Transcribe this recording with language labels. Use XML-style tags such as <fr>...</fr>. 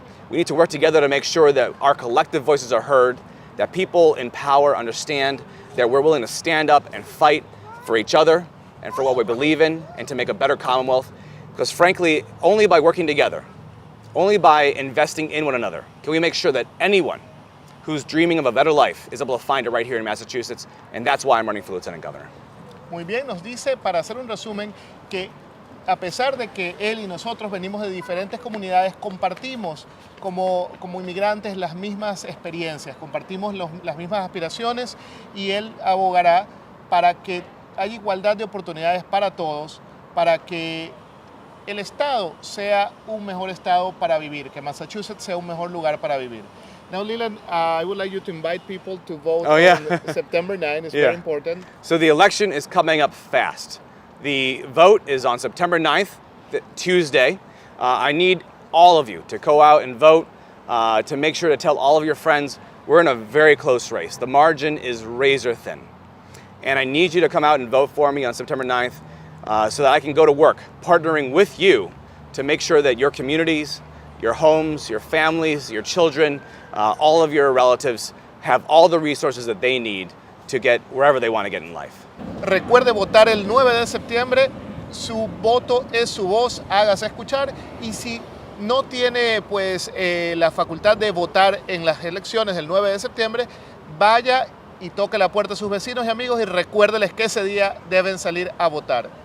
<en>We need to work together to make sure that our collective voices are heard, that people in power understand that we're willing to stand up and fight for each other and for what we believe in and to make a better Commonwealth. Because frankly, only by working together, only by investing in one another, can we make sure that anyone who's dreaming of a better life is able to find it right here in Massachusetts, and that's why I'm running for lieutenant governor.</en> <es>Muy bien, nos dice, para hacer un resumen, que a pesar de que él y nosotros venimos de diferentes comunidades, compartimos como inmigrantes las mismas experiencias, compartimos las mismas aspiraciones, y él abogará para que haya igualdad de oportunidades para todos, para que el estado sea un mejor estado para vivir, que Massachusetts sea un mejor lugar para vivir.</es> <en>Now, Leland, I would like you to invite people to vote on September 9. It's very important. So the election is coming up fast. The vote is on September 9th, Tuesday. I need all of you to go out and vote, to make sure to tell all of your friends we're in a very close race. The margin is razor thin. And I need you to come out and vote for me on September 9th. So that I can go to work partnering with you to make sure that your communities, your homes, your families, your children, all of your relatives have all the resources that they need to get wherever they want to get in life.</en> <es>Recuerde votar el 9 de septiembre, su voto es su voz, hágase escuchar, y si no tiene pues la facultad de votar en las elecciones del 9 de septiembre, vaya y toque la puerta a sus vecinos y amigos y recuérdeles que ese día deben salir a votar.</es>